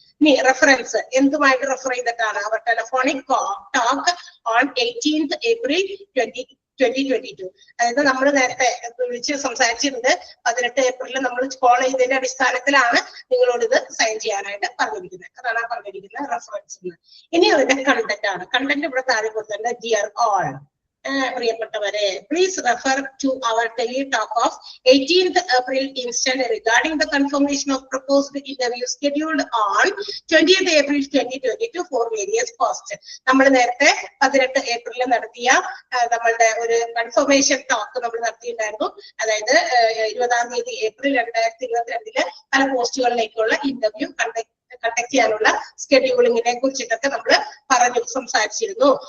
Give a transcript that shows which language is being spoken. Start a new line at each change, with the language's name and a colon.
Malayalam: ഇനി reference, എന്തുമായിട്ട് refer ചെയ്തിട്ടാണ്?
English: Our telephonic talk on 18th April 2022.
Malayalam: അതായത് നമ്മൾ നേരത്തെ വിളിച്ച് സംസാരിച്ചിട്ടുണ്ട് 18 ഏപ്രിലിൽ നമ്മൾ കോൾ ചെയ്തതിന്റെ അടിസ്ഥാനത്തിലാണ് നിങ്ങളോട് ഇത് സൈൻ ചെയ്യാനായിട്ട് പറഞ്ഞിരിക്കുന്നത്. അതാണ് പറഞ്ഞിരിക്കുന്ന റെഫറൻസ്. ഇനി അതിന്റെ കണ്ടന്റ് ആണ്. കണ്ടന്റ് ഇവിടെ താഴെ കൊടുത്തിട്ടുണ്ട്.
English: dear all,
Malayalam: പ്രിയപ്പെട്ടവരെ,
English: Please refer to our tele talk of 18th April instant regarding the confirmation of proposed interview scheduled on 20th April 2022 for various posts.
Malayalam: നമ്മൾ നേരത്തെ 18 ഏപ്രിലിൽ നടത്തിയ നമ്മളുടെ ഒരു കൺഫർമേഷൻ ടോക്ക് നമ്മൾ നടത്തിയിട്ടുണ്ടായിരുന്നു. അതായത് 20-ാം തീയതി ഏപ്രിൽ 2022 പല പോസ്റ്റുകളിലേക്കുള്ള ഇന്റർവ്യൂ കണ്ടക്ട് ചെയ്യാനുള്ള സ്കെഡ്യൂളിങ്ങിനെ കുറിച്ചിട്ടൊക്കെ നമ്മൾ പറഞ്ഞു സംസാരിച്ചിരുന്നു.